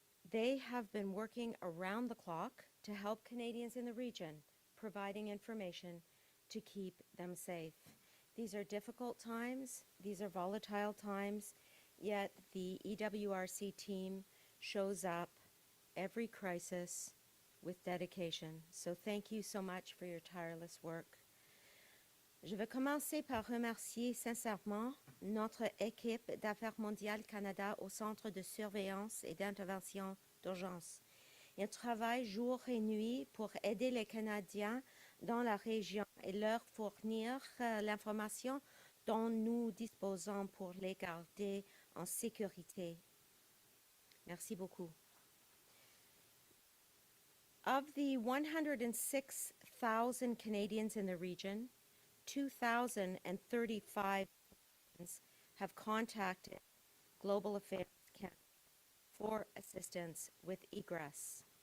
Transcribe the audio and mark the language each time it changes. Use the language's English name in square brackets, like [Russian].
[English] They have been working around the clock to help Canadians in the region, providing information to keep them safe. These are difficult times, these are volatile times, yet the EWRC team shows up every crisis with dedication. So thank you so much for your tireless work. [French] Je vais commencer par remercier sincèrement notre équipe d'Affaires mondiales Canada au Centre de surveillance et d'intervention d'urgence. Ils travaillent jour et nuit pour aider les Canadiens dans la région et leur fournir l'information dont nous disposons pour les garder en sécurité. Merci beaucoup. [English] Of the 106,000 Canadians in the region, 2,035 have contacted Global Affairs Canada for assistance with egress.